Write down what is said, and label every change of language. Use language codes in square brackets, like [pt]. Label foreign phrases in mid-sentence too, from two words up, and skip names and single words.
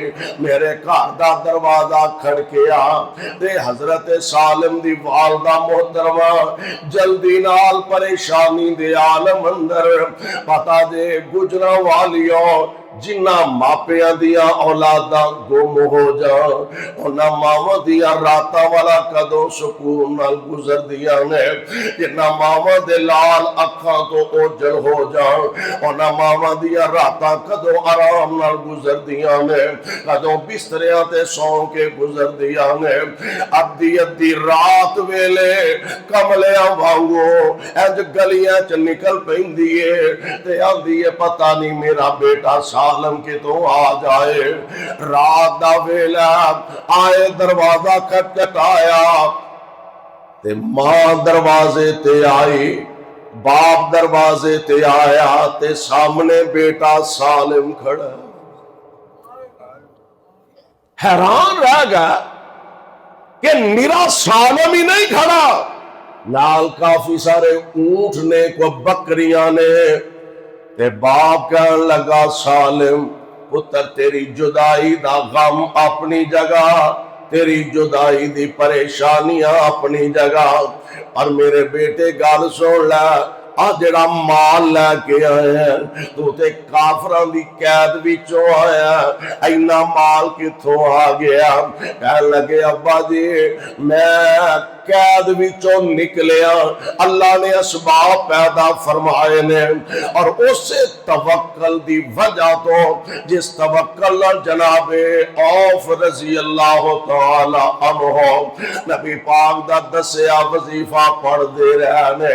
[pa] میرے گھر دا دروازہ کھڑکیا تے حضرت سالم دی والدہ محترمہ جلدی نال پریشانی دے عالم اندر پتا دے گجرا والیوں جنہ ماپیاں دیا اولاداں گم ہو جان، انہاں ماواں دیا راتاں والا کدوں سکون نال گزر دیا نے، جنہ ماواں دے لال اکھاں تو اوجل ہو جان، انہاں ماواں دیا راتاں کدوں آرام نال گزر دیا نے، کدوں بستریاں تے سو کے گزر دیا نے. ادھی ادھی رات ویلے کملیاں وانگو انج گلیاں چ نکل پیندی ہے تے آندی ہے پتہ نہیں میرا بیٹا سالم کے تو آ جائے. رات دا ویلا آئے دروازہ کھٹکھٹایا تے ماں دروازے تے آئی، باپ دروازے تے آیا تے سامنے بیٹا سالم کھڑا. حیران رہ گیا کہ میرا سالم ہی نہیں کھڑا، نال کافی سارے اونٹ نے، کو بکریاں نے. تے باپ کہنے لگا سالم پتر تیری جدائی دا غم اپنی جگہ، تیری جدائی دی پریشانیاں اپنی جگہ، اور میرے بیٹے گل سن لے جڑا مال لے کے آئے ہیں تو تے کافران دی قید وچوں آیا، اینا مال کتھوں آ گیا؟ کہنے لگے ابا جی میں قید وچوں نکلیا، اللہ نے اسباب پیدا فرمائے نے، اور اسے توکل دی وجہ تو جس توکل جناب عوف [ar] رضی اللہ تعالی عنہ [pa] نبی پاک دا دسیا وظیفہ پڑھ دے رہے نے.